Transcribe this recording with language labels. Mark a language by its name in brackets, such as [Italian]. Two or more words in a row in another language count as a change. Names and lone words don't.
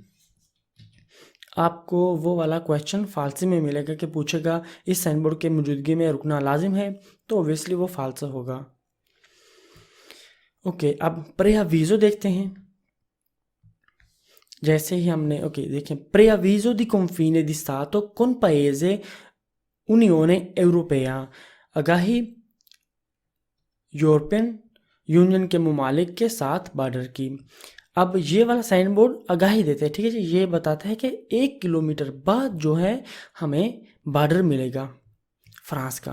[Urdu] آپ کو وہ والا کوئسچن falsi میں ملے گا کہ پوچھے گا اس سائن بورڈ کے موجودگی میں رکنا لازم ہے، تو obviously وہ falsa ہوگا. اوکے، اب preavviso دیکھتے ہیں. جیسے ہی ہم نے، اوکے دیکھیں, [Italian] preavviso di confine di Stato con paese Unione Europea। [Urdu] آگاہی [English] European Union [Urdu] کے ممالک کے ساتھ بارڈر کی. اب یہ والا سائن بورڈ آگاہی دیتے ہیں۔ ٹھیک ہے جی، یہ بتاتا ہے کہ 1 کلومیٹر بعد جو ہے ہمیں بارڈر ملے گا فرانس کا.